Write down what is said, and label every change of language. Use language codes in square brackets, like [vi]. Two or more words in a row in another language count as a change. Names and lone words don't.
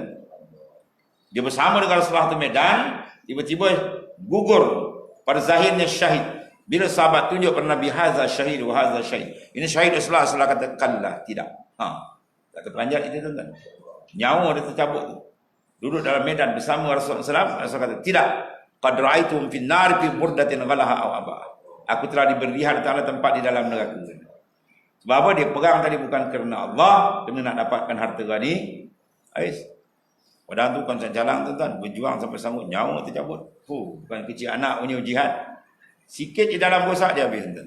[ms] Dia bersama dengan Rasulullah di Medan, tiba-tiba gugur pada zahirnya syahid. Bila sahabat tunjuk pada Nabi, [ar] هذا شهيد وهذا شهيد. [ms] Ini syahid Rasulullah kata kallah, tidak. Tak terperanjat itu tuan-tuan. Nyawa dia tercabut tu. Duduk dalam medan bersama Rasulullah SAW, Rasulullah kata, tidak. [ar] قد رأيتم في النار في بردة غلها أو عباءة. [ms] Aku telah diberi Ta'ala tempat di dalam neraka. Sebab apa? Dia perang tadi bukan kerana Allah, kerana nak dapatkan harta gani. Padahal tu kan jalan tuan-tuan, berjuang sampai sanggup, nyawa tercabut. Bukan kecil anak punya jihad. Sikit di dalam rosak dia habis tuan.